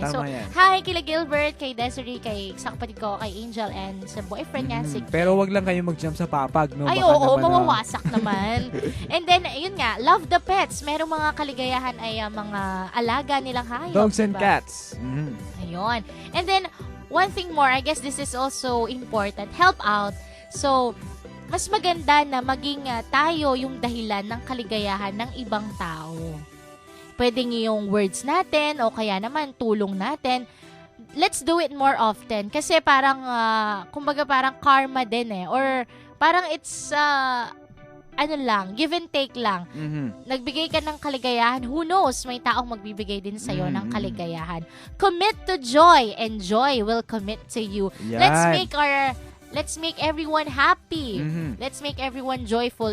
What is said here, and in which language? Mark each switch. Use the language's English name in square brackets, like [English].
[Filipino] tama So, yan. hi kila Gilbert, kay Desiree, sa kapatid ko, kay Angel, and sa boyfriend niya, si Pero wag lang kayo mag-jump sa papag, no? Ay, Baka oo, naman, mawawasak naman. [English] And then, [Filipino] yun nga, [English] love the pets. [Filipino] Merong mga kaligayahan ay mga alaga nilang hayop. [English] dogs and [Filipino] diba? [English] cats. Mhm. [Filipino] Ayun. [English] And then, one thing more, I guess this is also important, help out. [Filipino] So, mas maganda na maging tayo yung dahilan ng kaligayahan ng ibang tao. Pwedeng yung words natin o kaya naman tulong natin. [English] Let's do it more often. [Filipino] Kasi parang, kumbaga parang karma din eh. [English] Or parang it's, [Filipino] ano lang, [English] give and take lang. Mhm. [Filipino] Nagbigay ka ng kaligayahan, [English] who knows, [Filipino] may taong magbibigay din sa'yo ng Mm. kaligayahan. [English] Commit to joy, and joy will commit to you. [Filipino] Yan. [English] Let's make everyone happy. Mhm. Let's make everyone joyful.